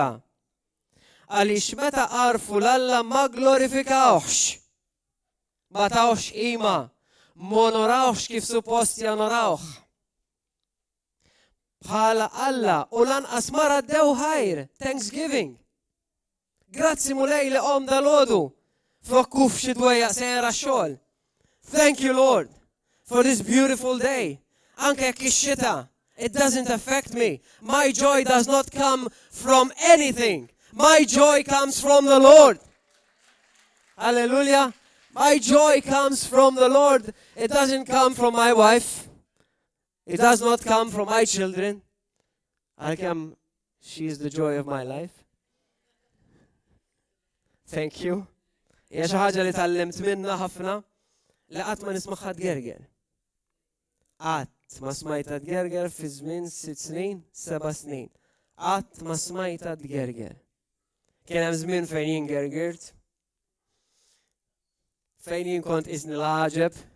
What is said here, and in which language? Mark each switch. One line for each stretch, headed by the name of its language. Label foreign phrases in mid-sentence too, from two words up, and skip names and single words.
Maltese: Għaliex meta għarfu l-Alla ma glorifikawx, ma tawx qima, ma onorawx kif suppost janorawh. Bħala Alla u lanqas ma raddew ħajr, Thanksgiving. Grazzi mulej li qom dal-għodu, fokku f'xi dwejjaq sejra xogħol.
English: Thank you, Lord, for this beautiful day.
Maltese: Anke jekk ix-xita,
English: it doesn't affect me. My joy does not come from anything. My joy comes from the Lord. Hallelujah. My joy comes from the Lord. It doesn't come from my wife. It does not come from my children. She is the joy of my life. Thank you.
Maltese: Hija xi ħaġa li tallimt minnha ħafna li qatt ma nismagħha tgerger. Qatt ma smajta tgerger fi żmien 6 snin, 7 snin. Qatt ma smajta tgerger. Kien hemm żmien fejn jien gergert. Fejn jien kont isni l-ħaġeb.